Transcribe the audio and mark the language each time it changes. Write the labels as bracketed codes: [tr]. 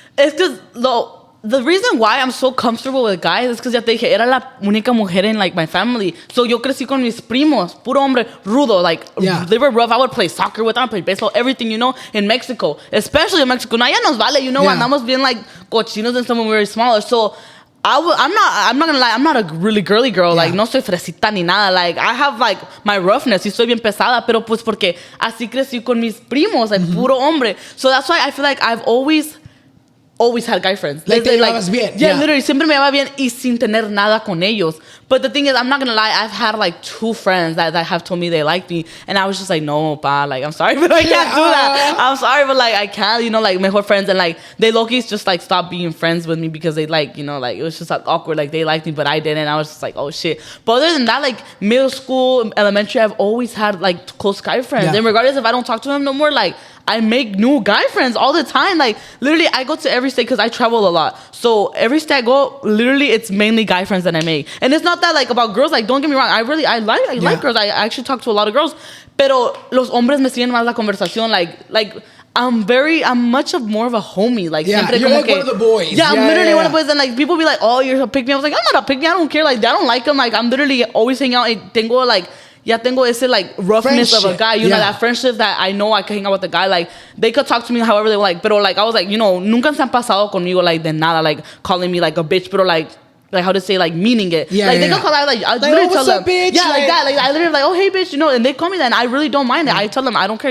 [en] It's because the reason why I'm so comfortable with guys is because [es] ya te dije, era la única mujer [en] in like my family. So [es] yo crecí con mis primos, puro hombre rudo, [en] like they were rough. I would play soccer with them, play baseball, everything, you know, in Mexico, especially in Mexico. Now [es] ya nos vale, [en] you know, [es] andamos bien like cochinos [en] and stuff when we were smaller. So I'm not gonna lie, I'm not a really girly girl. [es] Like, no soy fresita ni nada. Like, [en] I have like my roughness. [es] Y soy bien pesada, pero pues porque así crecí con mis primos, like puro hombre. [en] So that's why I feel like I've always had guy friends. [es] Like, te llevabas bien. Yeah, literally, siempre me llevaba bien y sin tener nada con ellos. [en] But the thing is, I'm not gonna lie, I've had like 2 friends that have told me they like me, and I was just like, no, pa, like, I'm sorry, but I can't do that. I'm sorry, but like, I can't, you know, like, mejor friends, and like, they low-key just like stopped being friends with me because they like, you know, like, it was just like awkward, like, they liked me, but I didn't, and I was just like, oh shit. But other than that, like, middle school, elementary, I've always had like close guy friends, and regardless if I don't talk to them no more, like, I make new guy friends all the time. Like, literally, I go to every state because I travel a lot. So every state I go, literally, it's mainly guy friends that I make. And it's not that like about girls. Like, don't get me wrong. I like girls. I actually talk to a lot of girls. [es] Pero los hombres me siguen más la conversación. [en] Like I'm much more of a homie. [es] Like, siempre [en] you're [es] como [en] like [es] que, [en] one of the boys. Yeah, I'm literally one of the boys. And like, people be like, oh, you're a pick me. I was like, I'm not a pick me. I don't care. Like, I don't like them. Like, I'm literally always hanging out. [es] Tengo ese like roughness [en] friendship. Of a guy, you know, that friendship that I know I can hang out with a guy. Like, they could talk to me however they like, pero like, I was like, you know, [es] nunca se han pasado conmigo like de nada, [en] like calling me like a bitch, pero like how to say, like, meaning it. They could call out, like, I literally tell them, bitch? Yeah, like that. Like, I literally like, oh, hey, bitch, you know, and they call me that, and I really don't mind it. I tell them, I don't care.